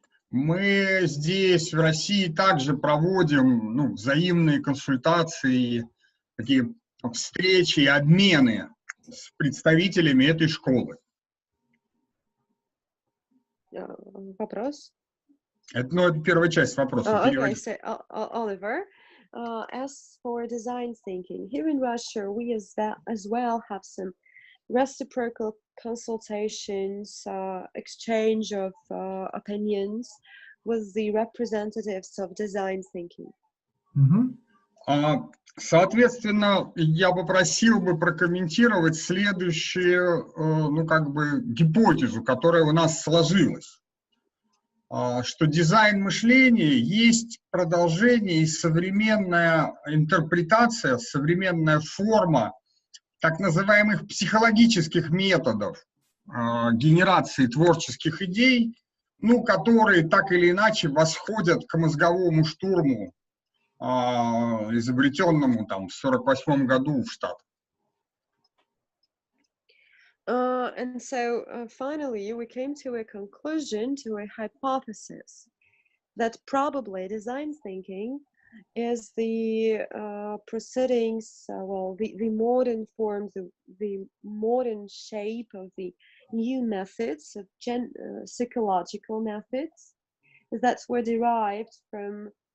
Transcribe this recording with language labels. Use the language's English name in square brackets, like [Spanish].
[Russian] Мы здесь, в России, также проводим взаимные консультации, такие встречи и обмены с представителями этой школы. Вопрос? Это первая часть вопроса. [English] Okay, so Oliver, as for design thinking, here in Russia, we as well have some reciprocal consultations, exchange of opinions with the representatives of design thinking. [Russian] Соответственно, я попросил бы прокомментировать следующую, гипотезу, которая у нас сложилась. Что дизайн мышления есть продолжение и современная интерпретация, современная форма так называемых психологических методов генерации творческих идей, которые так или иначе восходят к мозговому штурму, изобретенному в 1948 году в Штатах. [English] And so finally we came to a conclusion, to a hypothesis, that probably design thinking is the proceedings, the modern form, the modern shape of the new methods of psychological methods that were derived from